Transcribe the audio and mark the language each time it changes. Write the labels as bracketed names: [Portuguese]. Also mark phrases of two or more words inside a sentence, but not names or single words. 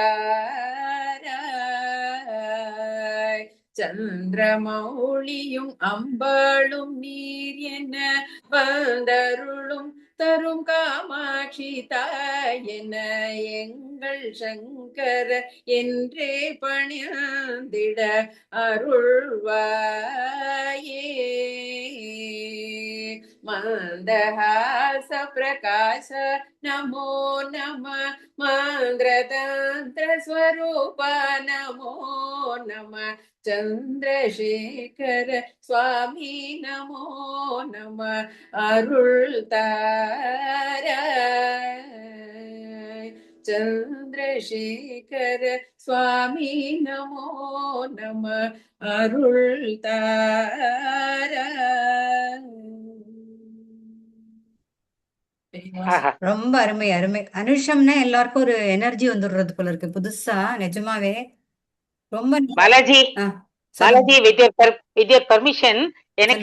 [Tamil] தாராய் சந்திரமௌளியும் அம்பாளும் நீர் என வந்தருளும் தரும் காமாட்சி தாயென எங்கள் சங்கர என்றே பணிந்திட [Sanskrit] அருள்வாயே मंदहास प्रकाश नमो नमः, मंद्रतंत्र स्वरूप नमो नमः, चंद्रशेखर स्वामी नमो नमः, अरुள் தாராய் चंद्रशेखर स्वामी नमो नमः, [Tamil] अरुள் தாராய் ஆஹா. ரொம்ப அருமை அருமை. அனுஷம்னா எல்லாருக்கும் ஒரு எனர்ஜி வந்துடுறது போல இருக்கு புதுசா, நிஜமாவே ரொம்ப பாலாஜி ஆ, பாலாஜி சொல்லுங்க [English] with your permission, [Tamil] எனக்கு